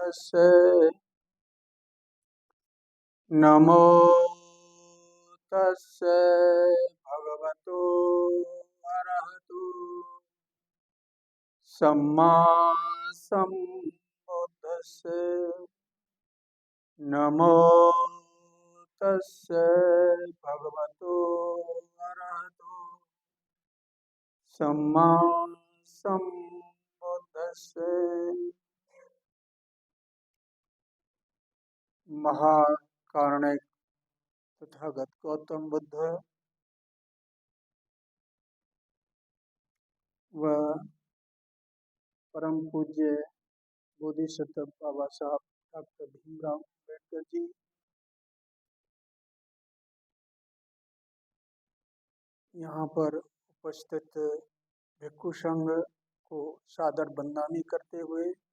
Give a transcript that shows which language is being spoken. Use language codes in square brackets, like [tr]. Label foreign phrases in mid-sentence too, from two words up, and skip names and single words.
[pi] तस्से नमो तस्से भगवतो अरहतो सम्मा सम्बुद्धस्से नमो तस्से भगवतो अरहतो सम्मा सम्बुद्धस्से। [hi] महाकारुणिक तथागत गौतम बुद्ध व परम पूज्य बोधिसत्व बाबा साहब डॉक्टर भीमराव अम्बेडकर जी यहाँ पर उपस्थित भिक्षु संघ को सादर बंदनी करते हुए